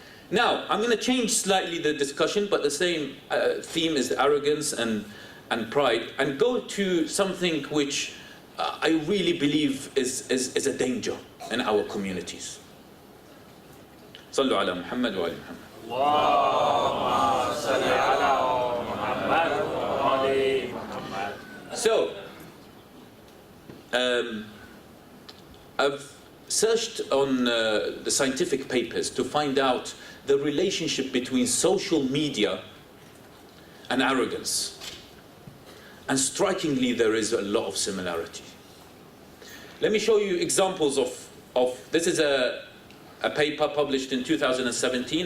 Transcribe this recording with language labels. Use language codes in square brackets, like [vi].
[en] Now, I'm going to change slightly the discussion, but the same theme is arrogance and pride, and go to something which I really believe is a danger in our communities. [ar] صلوا على محمد وآل محمد. اللهم صل على محمد وآل محمد. [en] So, I've searched on the scientific papers to find out the relationship between social media and arrogance. And strikingly, there is a lot of similarity. Let me show you examples of this is a paper published in 2017.